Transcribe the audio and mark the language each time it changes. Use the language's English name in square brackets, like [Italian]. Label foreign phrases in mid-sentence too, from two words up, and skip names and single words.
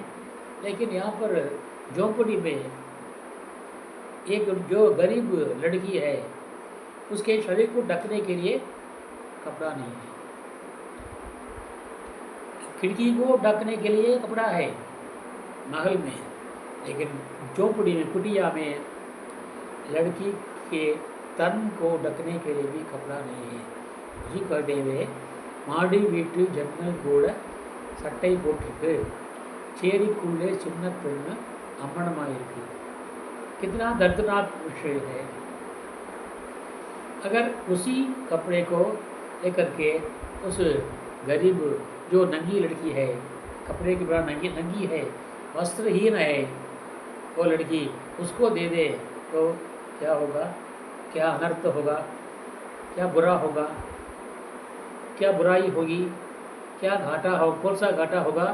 [Hindi] लेकिन यहाँ पर झोंपड़ी में एक जो गरीब लड़की है, उसके शरीर को ढकने के लिए कपड़ा नहीं है। खिड़की को ढकने के लिए कपड़ा है महल में, लेकिन झोपड़ी में, कुटिया में लड़की के तन को ढकने के लिए भी कपड़ा नहीं है। जी कहते हुए [Tamil] மாடி வீட்டு ஜன்னல் கூட சட்டை போட்டிருக்கு, சேரிக்குள்ளே சின்ன பெண்ணு अमनमाइருக்கு। [Hindi] कितना दर्दनाक विषय है। अगर उसी कपड़े को लेकर के उस गरीब जो नंगी लड़की है, कपड़े की बड़ा नंगी है, वस्त्रहीन है वो लड़की, उसको दे दे तो क्या होगा, क्या अनर्थ होगा, क्या बुरा होगा, क्या बुराई होगी, क्या घाटा हो, कौन सा घाटा होगा।